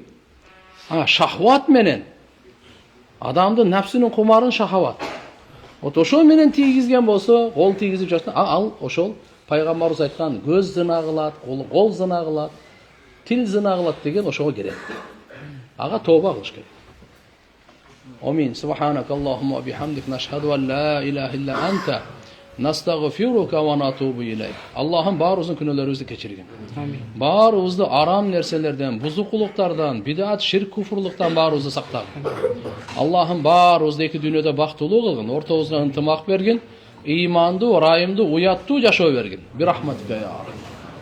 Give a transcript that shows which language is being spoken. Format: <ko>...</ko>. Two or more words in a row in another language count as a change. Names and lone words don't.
<ky>Шахват менен адамдын напсынын кумарын шахават. Ошол менен тийгизген болсо, кол тийгизип жатса, ал ошол пайгамбарыбыз айткан көз зына кылат, кол зына кылат, тил зына кылат деген ошого келет. Ага тооба кылыш керек. Амин.</ky> <ar>سبحانك اللهم وبحمدك نشهد أن لا إله إلا أنت نستغفرك ونتوب إليك.</ar> <ky>Аллахым баарыбыздын күнөөлөрүбүздү кечиргин. Амин. Баарыбызды арам нерселерден, бузукулуктардан, бидат, ширк, куфурлуктан баарыбызды сактагын. Аллахым баарыбызды эки дүйнөдө бактылуу кылгын, ортобузга ынтымак бергин, ыймандуу, ырайымдуу, уяттуу жашоо бергин.</ky> <ar>برحمتك يا رب.</ar>